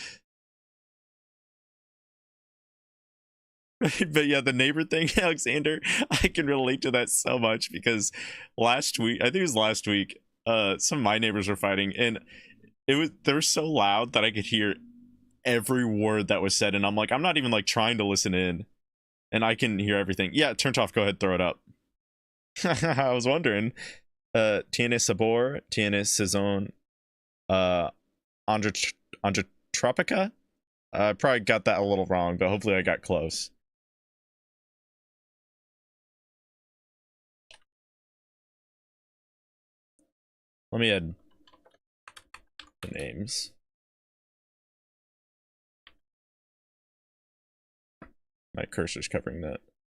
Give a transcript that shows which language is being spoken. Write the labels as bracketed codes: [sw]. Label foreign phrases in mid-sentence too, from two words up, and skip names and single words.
[en] But yeah, the neighbor thing, Alexander, I can relate to that so much because last week, I think it was last week, some of my neighbors were fighting and they were so loud that I could hear every word that was said, and I'm like, I'm not even like trying to listen in, and I can hear everything. Yeah, Turned Off, go ahead, throw it up. I was wondering. [es] Tiene sabor, tiene sazon, Androtropica. [en] I probably got that a little wrong, but hopefully I got close. Let me add the names. My cursor's covering that.